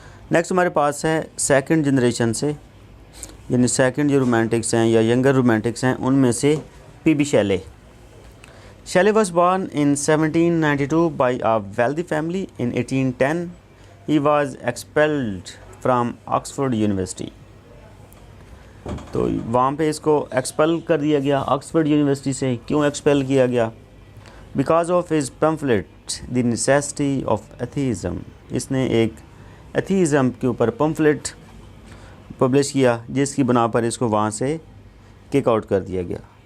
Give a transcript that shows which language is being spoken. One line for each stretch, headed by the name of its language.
Urdu: Next ہمارے پاس ہے second generation سے, یعنی سیکنڈ جو رومانٹکس ہیں یا ینگر رومانٹکس ہیں ان میں سے پی be شیلے.
English: Shelley was born in 1792 by a wealthy family. In 1810 he was expelled from Oxford University.
Urdu: تو وہاں پہ اس کو ایکسپل کر دیا گیا آکسفورڈ یونیورسٹی سے. کیوں ایکسپیل کیا گیا؟
English: Because of his pamphlet the necessity of atheism.
Urdu: اس نے ایک ایتھیزم کے اوپر پمفلٹ پبلش کیا جس کی بنا پر اس کو وہاں سے کک آؤٹ کر دیا گیا.